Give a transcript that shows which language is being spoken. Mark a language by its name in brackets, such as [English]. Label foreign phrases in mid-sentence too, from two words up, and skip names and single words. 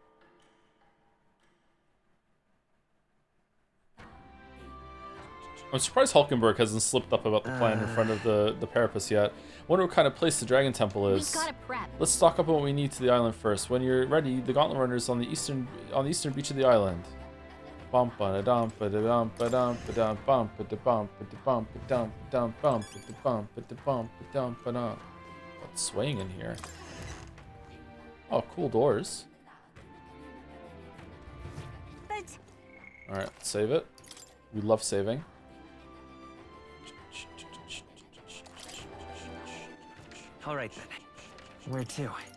[English] I'm surprised Hulkenberg hasn't slipped up about the plan in front of the Parapus yet. Wonder what kind of place the Dragon Temple is. We've gotta prep. Let's stock up on what we need to the island first. When you're ready, the Gauntlet Runner's on the eastern beach of the island. Bump ba dum ba dum ba dum ba dum bump ba bump ba bump ba dum bump ba bump ba bump ba dum ba dum. What's swaying in here? Oh, cool doors. All right, save it. We love saving. All right, then. Where to?